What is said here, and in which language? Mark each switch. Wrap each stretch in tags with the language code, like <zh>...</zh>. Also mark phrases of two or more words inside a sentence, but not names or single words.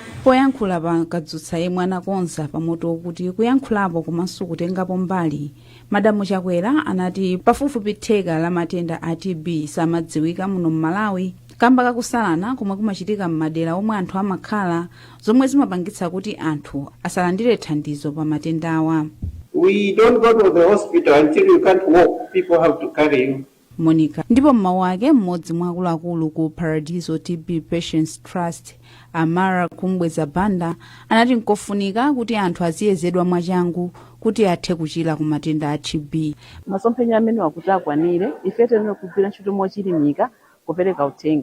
<ny>Poyankhula pa kadzutsa yemwe anakonza pamoto kuti kuyankhulapo komanso kutengapo mbali, Madamu Chakwera anati pafupifupi theka la matenda a TB samadziwika muno m'Malawi kamba kakusalana komwe kumachitika m'madera omwe anthu amakhala, zomwe zimapangitsa kuti anthu asalandire thandizo pa matenda awa.</ny> <en>We don't go to the hospital until you can't walk. People have to carry you.</en> <ny>Monica. Ndipo mmawu ake mmodzi mwa akuluakulu ku Paradiso TB Patients Trust Amara Kumbweza Banda anati nkofunika kuti anthu aziyezedwa mwachangu kuti athe kuchira ku matenda a TB. Masomphenya amene wakuti akwanire ife tene kugwira ntchito mochilimika kupereka uthenga.</ny>